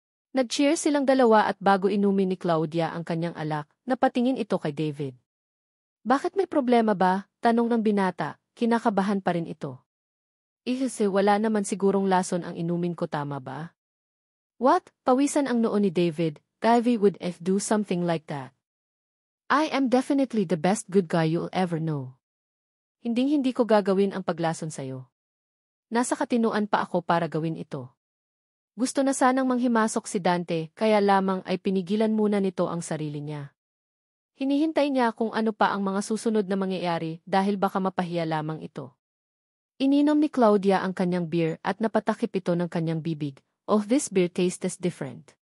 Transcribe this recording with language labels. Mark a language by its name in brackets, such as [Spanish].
[Filipino] Nag-cheers silang dalawa at bago inumin ni Claudia ang kanyang alak, napatingin ito kay David. Bakit may problema ba? Tanong ng binata, kinakabahan pa rin ito. Kasi wala naman sigurong lason ang inumin ko, tama ba? What? Pawisan ang noo ni David. [English] Davy would do something like that. I am definitely the best good guy you'll ever know. [Filipino] Hinding-hindi ko gagawin ang paglason sa'yo. Nasa katinuan pa ako para gawin ito. Gusto na sanang manghimasok si Dante, kaya lamang ay pinigilan muna nito ang sarili niya. Hinihintay niya kung ano pa ang mga susunod na mangyayari dahil baka mapahiya lamang ito. Ininom ni Claudia ang kanyang beer at napatakip ito ng kanyang bibig. [English] Oh, this beer tastes different.